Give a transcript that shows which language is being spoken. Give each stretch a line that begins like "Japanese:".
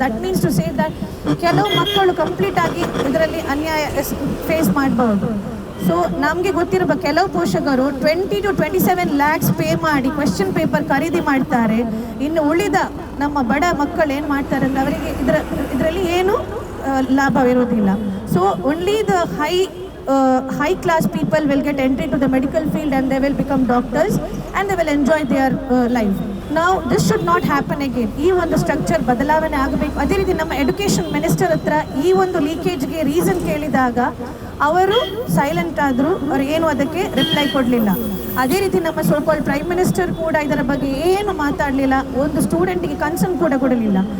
English: that means to say that
Kannada: ಕೆಲವು ಮಕ್ಕಳು complete ಆಗಿ ಇದರಲ್ಲಿ ಅನ್ಯಾಯ ಫೇಸ್ ಮಾಡಬಹುದು. ಸೊ ನಮಗೆ ಗೊತ್ತಿರುವ ಕೆಲವು ಪೋಷಕರು 20 to 27 lakhs ಪೇ ಮಾಡಿ ಕ್ವೆಶ್ಚನ್ ಪೇಪರ್ ಖರೀದಿ ಮಾಡ್ತಾರೆ. ಇನ್ನು ಉಳಿದ ನಮ್ಮ ಬಡ ಮಕ್ಕಳು ಏನು ಮಾಡ್ತಾರೆ ಅಂದರೆ ಅವರಿಗೆ ಇದರಲ್ಲಿ ಏನು ಲಾಭವಿರುವುದಿಲ್ಲ.
English: So only the high class people will get entry to the medical field and they will become doctors and they will enjoy their life. Now this should not happen again.
Kannada: ಈ ಒಂದು ಸ್ಟ್ರಕ್ಚರ್ ಬದಲಾವಣೆ ಆಗಬೇಕು. ಅದೇ ರೀತಿ ನಮ್ಮ education minister ಹತ್ರ ಈ ಒಂದು ಲೀಕೇಜ್ಗೆ ರೀಸನ್ ಕೇಳಿದಾಗ ಅವರು ಸೈಲೆಂಟ್ ಆದರು. ಅವ್ರು ಏನು ಅದಕ್ಕೆ ರಿಪ್ಲೈ ಕೊಡಲಿಲ್ಲ. ಅದೇ ರೀತಿ ನಮ್ಮ ಸೋಕಾಲ್ ಪ್ರೈಮ್ ಮಿನಿಸ್ಟರ್ ಕೂಡ ಇದರ ಬಗ್ಗೆ ಏನು ಮಾತಾಡಲಿಲ್ಲ, ಒಂದು ಸ್ಟೂಡೆಂಟಿಗೆ ಕನ್ಸರ್ನ್ ಕೂಡ ಕೊಡಲಿಲ್ಲ.